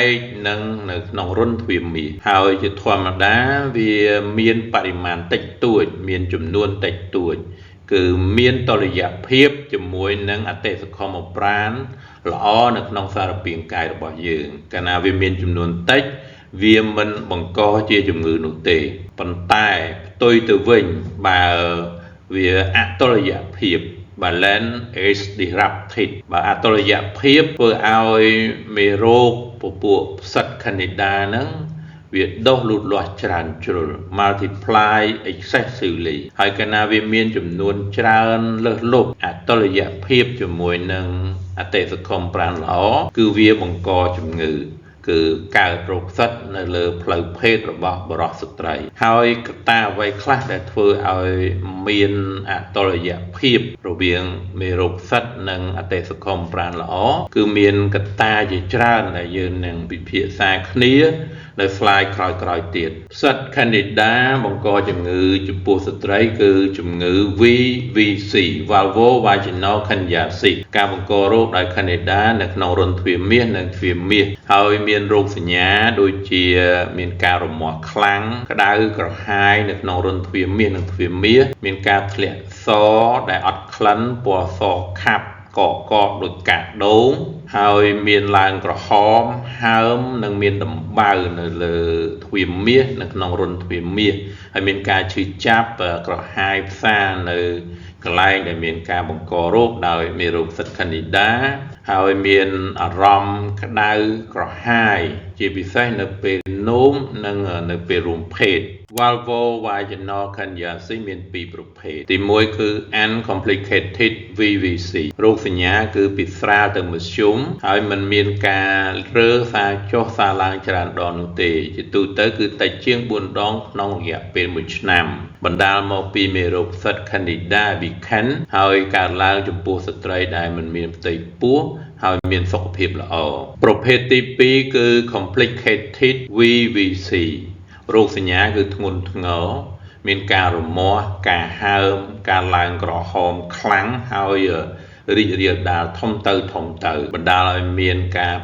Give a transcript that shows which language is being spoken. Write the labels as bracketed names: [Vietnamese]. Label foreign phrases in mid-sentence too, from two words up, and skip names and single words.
[Khmer] កនិងនៅក្នុងរន្ធទ្វារមាសហើយជាធម្មតាវាមានបរិមាណតិចតួចមានចំនួនតិចតួចគឺមានតុល្យភាពជាមួយនឹងអតិសកុមប្រាណល្អនៅក្នុងសារពាង្គកាយរបស់ យើងកាលណាវាមានចំនួនតិចវាមិនបង្កជាជំងឺនោះទេប៉ុន្តែផ្ទុយទៅវិញបើវាអតុល្យភាព [English] balance is disrupted [Khmer] បើអតុល្យភាពធ្វើឲ្យ មេរោគពពួកផ្សិត Candida ហ្នឹងវាដុះលូតលាស់ច្រើនជ្រុល [English] multiply excessively [Khmer] ហើយកាលណាវាមានចំនួនច្រើនលើសលប់អ តុល្យភាពជាមួយនឹងអតិសកុមប្រាណល្អគឺវាបង្កជំងឺគឺកើតរោគផ្សិតនៅលើផ្លូវភេទរបស់បុរសស្ត្រីហើយកត្តាអ្វីខ្លះដែលធ្វើឲ្យមានអតុល្យភាពរវាងមេរោគផ្សិតនិងអតិសកុមប្រាណល្អគឺមានកត្តាជាច្រើនដែលយើងនឹងពិភាក្សាគ្នានៅ slide ក្រោយៗទៀតផ្សិត Candida បង្កជំងឺចំពោះស្ត្រីគឺជំងឺ [English] VVC vulvovaginal candidiasis [Khmer] ការបង្ករោគដោយ Candida នៅក្នុងរន្ធទ្វារមាសនិងទ្វារមាសហើយមានរោគសញ្ញាដូចជាមានការរមាស់ខ្លាំងក្តៅក្រហាយនៅក្នុងរន្ធទ្វារមាសនិងទ្វារមាសមានការធ្លាក់សដែលអត់ក្លិនពណ៌សខាប់កក ដូចកាដូងហើយមានឡើងក្រហមហើមនិងមានដំបៅនៅលើទ្វារមាសនៅក្នុងរន្ធទ្វារមាសហើយមានការឈឺចាប់ក្រហាយផ្សានៅកន្លែងដែលមានការបង្ករោគដោយមេ រោគផ្សិត Candida ហើយមានអារម្មណ៍ក្តៅក្រហាយជាពិសេសនៅពេលនោមនិងនៅពេលរួមភេទ [English] vulvovaginal candidiasis [Khmer] មាន2ប្រភេ ទទី1គឺ [English] uncomplicated VVC [Khmer] រោគសញ្ញាគឺពីស្រាលទៅមធ្យមហើយមិនមានការរើសារចុះសារឡើង ច្រើនដងនោះទេជាទូទៅគឺតិចជាង4ដងក្នុងរយៈពេល1ឆ្នាំបណ្ដាលមកពីមេរោគផ្សិត Candida albicans ហើយកើតឡើងចំពោះស្ត្រីដែលមិនមានផ្ទៃពោះហើយមានសុខភាពល្អប្រភេទទី2គឺ [English] complicated VVC [Khmer] រោគសញ្ញាគឺធ្ងន់ធ្ងរមានការរមាស់ការហើមការឡើងក្រហមខ្លាំងហើយរីករាលដាលធំទៅបណ្ដាលឲ្យមានការ